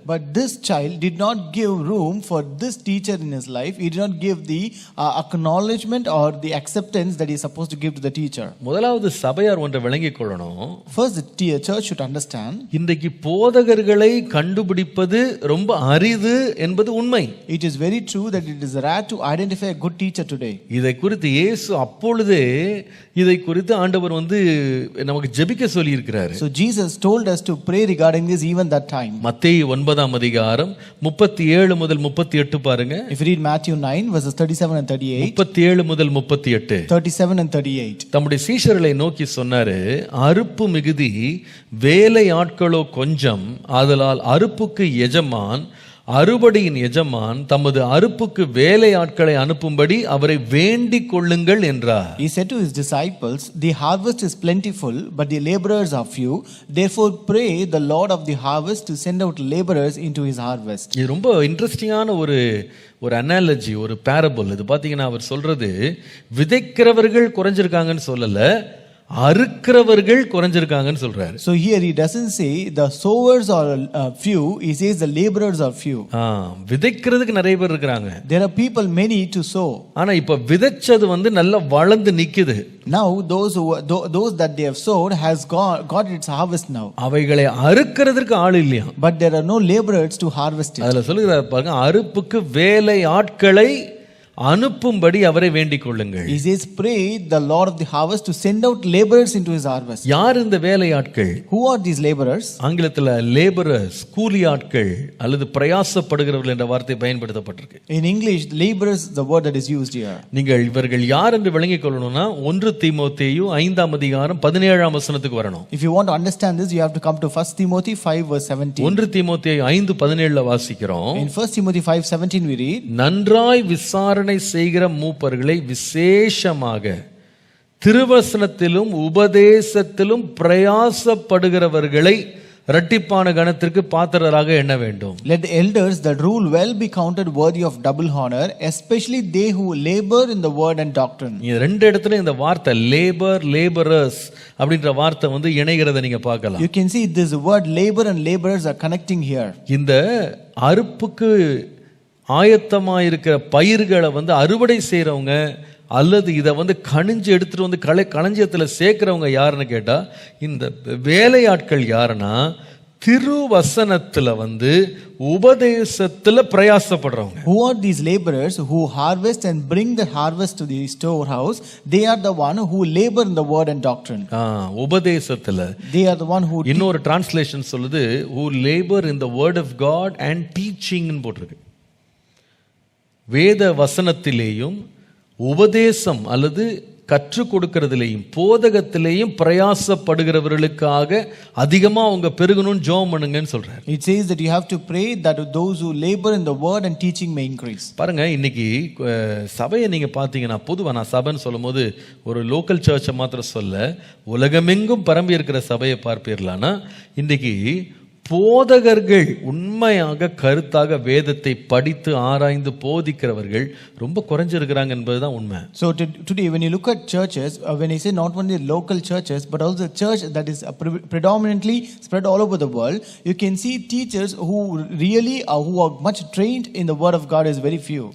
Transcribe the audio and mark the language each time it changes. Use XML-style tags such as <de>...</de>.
<en>But this child did not give room for this teacher in his life. He did not give the acknowledgement or the acceptance that he is supposed to give to the teacher.</en> <ta>முதலாவது சபையார் ஒன்றை விளங்கிக் கொள்ளணும்.</ta> <en>First the church should understand.</en> <ta>இன்றைக்கு போதகர்களை கண்டுபிடிப்பது ரொம்ப அரிது என்பது உண்மை.</ta> <en>It is very true that it is rare to identify a good teacher today.</en> <ta>இதை குறித்து இயேசு அப்பொழுதே இதை குறித்து ஆண்டவர் நமக்கு ஜெபிக்க சொல்லி இருக்கிறாரு.</ta> <en>So Jesus told us to pray regarding this even that time.</en> <ta>மத்தேயு 9ஆம் அதிகாரம் 37 முதல் 38 பாருங்க.</ta> <en>If you read Matthew 9 verses 37 and 38.</en> <ta>37 முதல் 38.</ta> <en>37 and 38.</en> <ta>தம்முடைய சீஷர்களை நோக்கி சொன்னாரு, அறுப்பு மிகுதி, வேலை ஆட்களோ கொஞ்சம், ஆதலால் அறுப்புக்கு எஜமான், அறுவடையின் எஜமான் தமது அறுப்புக்கு வேலை ஆட்களை அனுப்பும்படி அவரை வேண்டிக் கொள்ளுங்கள் என்றார்.</ta> <en>He said to his disciples, the harvest is plentiful, but the laborers are few. Therefore pray the Lord of the harvest to send out laborers into his harvest.</en> <ta>இது ரொம்ப இன்ட்ரெஸ்டிங்கான ஒரு அனாலஜி, ஒரு பேரபிள். இது பாத்தீங்கன்னா அவர் சொல்றது, விதைக்கிறவர்கள் குறைஞ்சிருக்காங்கன்னு சொல்லல, அறுக்கிறவர்கள் குறைஞ்சிருக்காங்கன்னு சொல்றாரு.</ta> <en>So here he doesn't say the sowers are few, he says the laborers are few.</en> <ta>விதைக்கிறதுக்கு நிறைய பேர் இருக்காங்க.</ta> <en>There are people many to sow.</en> <ta>ஆனா இப்ப விதைச்சது வந்து நல்லா வளர்ந்து நிக்குது.</ta> <en>Now those that they have sowed has got its harvest now.</en> <ta>அவைகளை அறுக்கிறதுக்கு ஆள் இல்லையா.</ta> <en>But there are no laborers to harvest it.</en> <ta>அதுல சொல்லுகிறார் பாருங்க, அறுப்புக்கு வேலை ஆட்களை அனுப்பும்படி அவரை வேண்டிக் கொள்ளுங்கள்.</ta> <en>He says pray the Lord of the harvest to send out laborers into his harvest.</en> <ta>யார் இந்த வேலை ஆட்கள்?</ta> <en>Who are these laborers?</en> <ta>ஆங்கிலத்துல laborers, கூலி ஆட்கள் அல்லது பிரயாசப்படுகிறவர்கள் என்ற வார்த்தை பயன்படுத்தப்பட்டிருக்கு.</ta> <en>In English, laborers is the word that is used here.</en> <ta>நீங்கள் இவர்கள் யார் என்று விளங்கிக் கொள்ளணும்னா 1 தீமோத்தேயு 5ஆம் அதிகாரம் 17ஆம் வசனத்துக்கு வரணும்.</ta> <en>If you want to understand this, you have to come to 1 Timothy 5 verse 17.</en> <ta>1 தீமோத்தேயு 5:17 வாசிக்கிறோம்.</ta> <en>In 1 Timothy 5:17 we read,</en> <ta>நன்றாய் விசாரணை செய்கிற மூப்பர்களை விசேஷமாக திருவசனத்திலும் உபதேசத்திலும் பிரயாசப்படுகிறவர்களை இரட்டிப்பான கணத்திற்கு பாத்திரராக எண்ண வேண்டும்.</ta> <en>let the elders that rule well be counted worthy of double honor, especially they who labor in the word and doctrine.</en> <ta>இந்த ரெண்டு இடத்துல இந்த வார்த்தை லேபர், லேபரர்ஸ் அப்படின்ற வார்த்தை வந்து இணைகிறத நீங்க பார்க்கலாம்.</ta> <en>You can see this word labor and laborers are connecting here.</en> <ta>இந்த அறுப்புக்கு ஆயத்தமாயிருக்கிற பயிர்களை வந்து அறுவடை செய்யறவங்க அல்லது இதை வந்து கணிஞ்சு எடுத்துட்டு வந்து களஞ்சியத்துல சேர்க்கிறவங்க யாருன்னு கேட்டா, இந்த வேலையாட்கள் யாருன்னா திருவசனத்துல வந்து உபதேசத்துல பிரயாசப்படுறவங்க.</ta> <en>Who are these laborers who harvest and bring the harvest to the storehouse? They are the one who labor in the word and doctrine.</en> <ta>உபதேசத்துல.</ta> <en>They are the one who</en> <ta>இன்னொரு டிரான்ஸ்லேஷன் சொல்லுது who labor in the word of God and teaching ன்னு போட்டிருக்கு. வேத வசனத்திலேயும் உபதேசம் அல்லது கற்றுக் கொடுக்கிறதுலேயும் போதகத்திலேயும் பிரயாசப்படுகிறவர்களுக்காக அதிகமா அவங்க பெருகணும்னு ஜெபம் பண்ணுங்கன்னு சொல்றாரு.</ta> <en>It says that you have to pray that those who labor in the word and teaching may increase.</en> <ta>பாருங்க, இன்னைக்கு சபையை நீங்க பாத்தீங்கன்னா, பொதுவா நான் சபைன்னு சொல்லும் போது ஒரு லோக்கல் சர்ச்சை மாத்திரம் சொல்ல, உலகமெங்கும் பரம்பி இருக்கிற சபையை பார்ப்பீர்களானா, இன்னைக்கு போதகர்கள் உண்மையாக கருத்தாக வேதத்தை படித்து ஆராய்ந்து போதிக்கிறவர்கள் ரொம்ப குறைஞ்சிருக்கிறாங்க என்பதுதான் உண்மை.</ta> <en>So today when you look at churches, when I say not only local churches but also the church that is predominantly spread all over the world, you can see teachers who really who are much trained in the word of God is very few.</en>